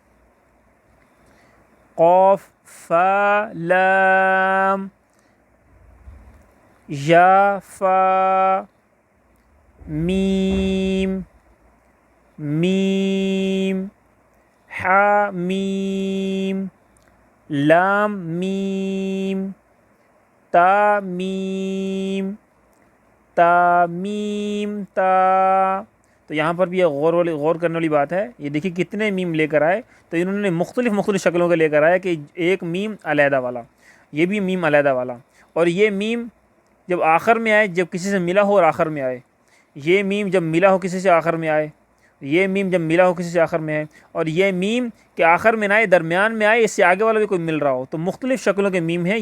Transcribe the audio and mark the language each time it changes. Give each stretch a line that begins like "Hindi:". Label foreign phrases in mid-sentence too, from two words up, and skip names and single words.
Urdu: قاف فا لام، یا فا، میم، میم، حا میم، لام میم، تا میم، تا میم تا۔ تو یہاں پر بھی یہ غور کرنے والی بات ہے، یہ دیکھیے کتنے میم لے کر آئے، تو انہوں نے مختلف شکلوں کے لے کر آئے کہ ایک میم علیحدہ والا، یہ بھی میم علیحدہ والا، اور یہ میم جب آخر میں آئے، جب کسی سے ملا ہو اور آخر میں آئے، یہ میم جب ملا ہو کسی سے آخر میں آئے، یہ میم جب ملا ہو کسی سے آخر میں ہے، اور یہ میم کہ آخر میں نہ آئے، درمیان میں آئے، اس سے آگے والا بھی کوئی مل رہا ہو، تو مختلف شکلوں کے میم ہیں۔